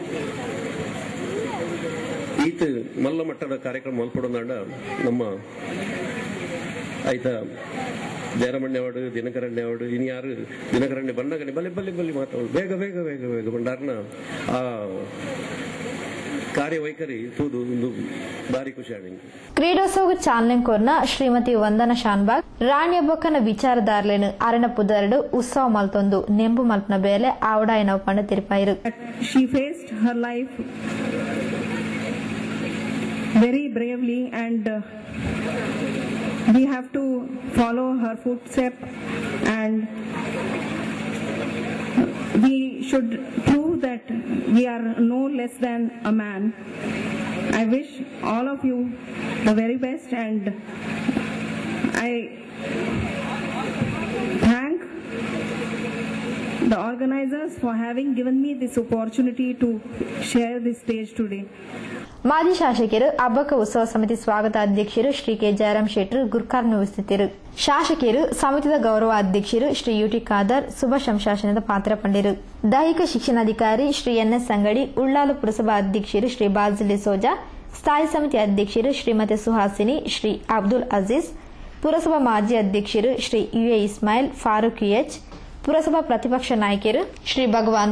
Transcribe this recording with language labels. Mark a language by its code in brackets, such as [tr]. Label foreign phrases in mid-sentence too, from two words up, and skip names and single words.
[tcy] ಈತ ಮಲ್ಲ ಮಟ್ಟದ ಕಾರ್ಯಕ್ರಮ ಮಲ್ಪಡೋದಾಂಡ ನಮ್ಮ ಆಯ್ತಾ ಜಯರಮಣ್ಯವಾಡು ದಿನಕರಣ್ಯವಾಡು ಇನ್ನು ಯಾರು ದಿನಕರಣ್ಯ ಬಂದಾಗನೆ ಬಲ್ಲೆ ಬಲ್ಲೆ ಬಲ್ಲಿ ಮಾತಾಡೋದು ಬೇಗ ಬೇಗ ಬೇಗ ಬೇಗ ಬಂಡಾರ್ನ ಆ ಕಾರ್ಯವೈಖರಿ ತೂದು ಒಂದು ಬಾರಿ ಖುಷಿ ಆಗಿ ಕ್ರೀಡೋತ್ಸವ ಚಾಲನೆ ಕೋರ್ನ ಶ್ರೀಮತಿ ವಂದನಾ ಶಾನ್ಬಾಗ್ ರಾಣಿ ಹಬ್ಬಕ್ಕನ ವಿಚಾರದಾರ್ಲೇನು ಅರಣ ಪುದರಡು ಉತ್ಸವ ಮಲ್ತೊಂದು ನೆಂಬು ಮಲ್ಪನ ಬೇಲೆ ಆವಡಾಯನವ ಪಂಡ ತಿರುಪಾಯಿರು [en] She faced her life very bravely and we have to follow her footsteps and we should prove that we are no less than a man. I wish all of you the very best and I thank the organizers for having given me this opportunity to share this stage today. [kn] ಮಾಜಿ ಶಾಸಕರು ಹಬ್ಬಕ್ಕ ಉತ್ಸವ ಸಮಿತಿ ಸ್ವಾಗತ ಅಧ್ಯಕ್ಷರು ಶ್ರೀ ಕೆ ಜಯರಾಮ್ ಶೆಟ್ಟರ್ ಗುರ್ಕಾರ್ನ ಉಪಸ್ಥಿತರು ಶಾಸಕರು ಸಮಿತಿಯ ಗೌರವ ಅಧ್ಯಕ್ಷರು ಶ್ರೀ ಯುಟಿ ಖಾದರ್ ಶುಭ ಸಂಶಾಸನದ ಪಾತ್ರ ಪಂಡಿರು ದೈಹಿಕ ಶಿಕ್ಷಣಾಧಿಕಾರಿ ಶ್ರೀ ಎನ್ಎಸ್ ಸಂಗಡಿ ಉಳ್ಳಾಲ ಪುರಸಭಾ ಅಧ್ಯಕ್ಷರು ಶ್ರೀ ಬಾಜಿಲಿ ಸೋಜಾ ಸ್ಥಾಯಿ ಸಮಿತಿ ಅಧ್ಯಕ್ಷರು ಶ್ರೀಮತಿ ಸುಹಾಸಿನಿ ಶ್ರೀ ಅಬ್ದುಲ್ ಅಜೀಜ್ ಪುರಸಭಾ ಮಾಜಿ ಅಧ್ಯಕ್ಷರು ಶ್ರೀ ಯುಎ ಇಸ್ಮಾಯಿಲ್ ಫಾರೂಕ್ ಎಚ್ ಪುರಸಭಾ ಪ್ರತಿಪಕ್ಷ ನಾಯಕರು ಶ್ರೀ ಭಗವಾನ್